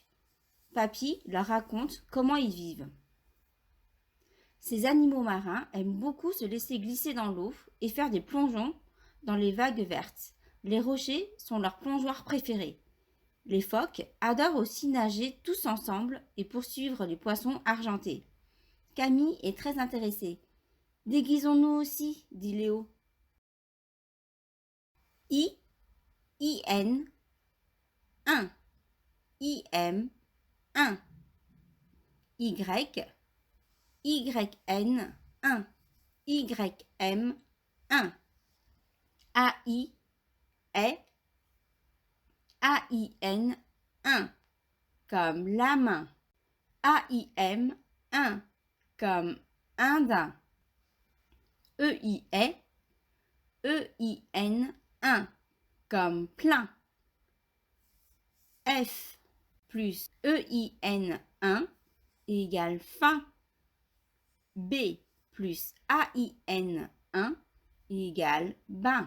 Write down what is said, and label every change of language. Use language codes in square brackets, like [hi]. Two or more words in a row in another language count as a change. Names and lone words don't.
[fr] Papy leur raconte comment ils vivent. Ces animaux marins aiment beaucoup se laisser glisser dans l'eau et faire des plongeons dans les vagues vertes. Les rochers sont leurs plongeoires préférés. Les phoques adorent aussi nager tous ensemble et poursuivre les poissons argentés. Camille est très intéressée. Déguisons-nous aussi, dit Léo. I-N 1 I-M 1 Y Y-N 1 Y-M 1 A-I est A-I-N 1 comme la main. A-I-M 1 comme indien. E-I est E-I-N 1 comme plein. F plus E-I-N 1 égale fin. B plus A-I-N 1 égale bain.